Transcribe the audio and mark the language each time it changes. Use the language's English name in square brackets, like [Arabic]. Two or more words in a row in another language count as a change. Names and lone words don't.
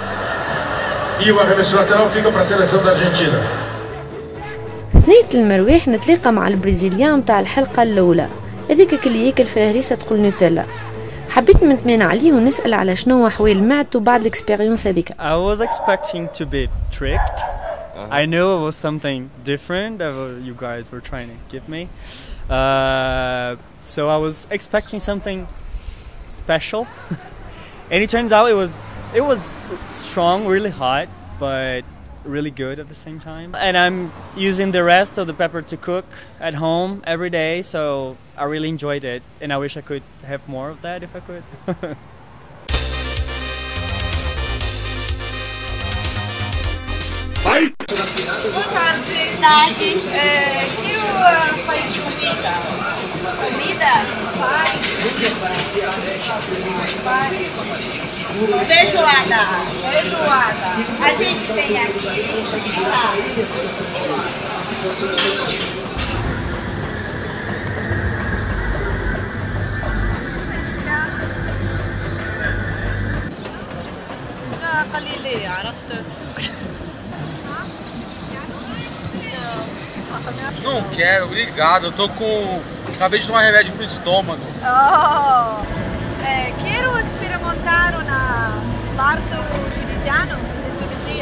[Arabic] في ثنية المرواح نتلاقى مع البرازيليان متاع الحلقة الأولى، هذيك اللي ياكل في هريسة تقول نوتيلا. حبيت نتمنى عليه ونسأل على شنو أحوال معدته بعد الإكسبيريونس هذيك. [English] I was expecting to be tricked. I knew it was something different that you guys were trying to give me. So I was expecting something special. And it turns out it was strong, really hot, but really good at the same time. And I'm using the rest of the pepper to cook at home every day, so I really enjoyed it, and I wish I could have more of that if I could. [Portuguese] Boa tarde. Que faz de comida? Comida? Feijoada. Feijoada. A gente tem aqui. [Arabic] قليلية عرفت. [Portuguese] Não quero, obrigado. Eu tô com. Acabei de tomar remédio pro estômago. Oh, quero experimentar l'arto tunisiano de Tunísia.